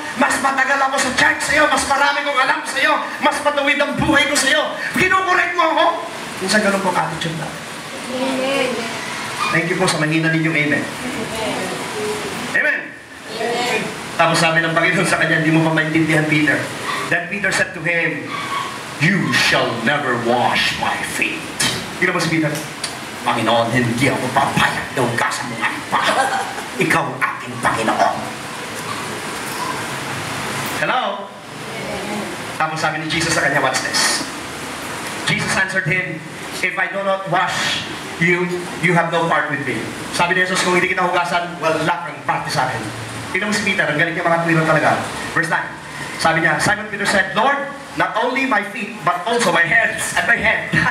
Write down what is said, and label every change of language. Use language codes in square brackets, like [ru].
[tl] Mas matagal ako sa church sa'yo. Mas marami kong alam sa'yo. Mas matuwid ang buhay ko sa'yo. Kinokorek mo ako? Minsan ganun po ang attitude natin. Amen. [en] Thank you [tl] po sa mahina ninyong amen. Amen. Amen. Tapos sabi ng Panginoon sa kanya, hindi mo pa maintindihan, Peter. [en] Then Peter said to him, you shall never wash my feet. [tl] Tingnan mo si Peter, Panginoon, hindi ako papayag na hugasan mo ang pa. Ikaw ang aking Panginoon. Hello? Tapos sabi ni Jesus sa kanya, [en] what's this? Jesus answered him, if I do not wash you, you have no part with me. [tl] Sabi ni Jesus, kung hindi kita hugasan, wala kang parte sa akin. Tingnan mo si Peter, ang galing niya mga tuwiro talaga. [en] Verse 9, [tl] sabi niya, [en] Simon Peter said, Lord, not only my feet, but also my hands and my head.